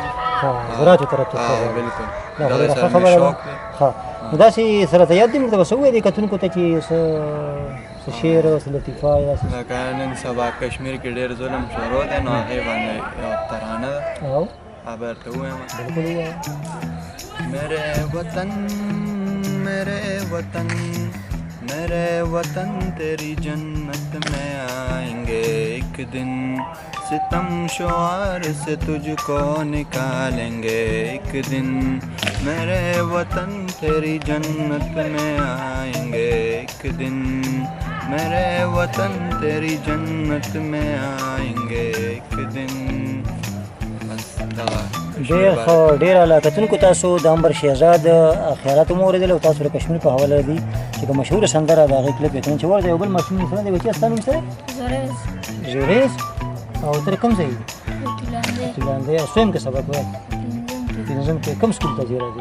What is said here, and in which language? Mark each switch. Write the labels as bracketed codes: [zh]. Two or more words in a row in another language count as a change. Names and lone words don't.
[ps] زراعتو طرف ته بلکل دا سره مې شوق دی. نو داسې سره ته یاد دي موږ ته به څه ووایې دې کتونکو ته چې څه شعر څه لطیفه داسې لکه نن سبا کشمیر کې ډېر ظلم شروع دی نو هغې باندې یو ترانه ده هغه به درته ووایم. بالکل ووایه. [ur] میرے وطن میرے وطن میرے وطن تیری جنت میں آئیں گے ایک دن ستم شعار سے تجھ کو نکالیں گے ایک دن میرے وطن تیری جنت میں آئیں گے ایک دن میرے وطن تیری جنت میں آئیں گے ایک دن. [ps] ډېر ښه ډېر اعلی. کتونکو تاسو د عنبر شهزاد خیالات هم واورېدل او تاسو د کشمیر په حواله دي چې کومه مشهوره سندره د هغې کلیپ یې چې ورته یو بل ماشوم سره دی بچیه ستا نوم څه دی؟ زوریز. او ته د کوم ځای یې؟ تولاندی. څویم کې سبق وایې؟ پنځم کې. کوم سکول ته ځې راځې؟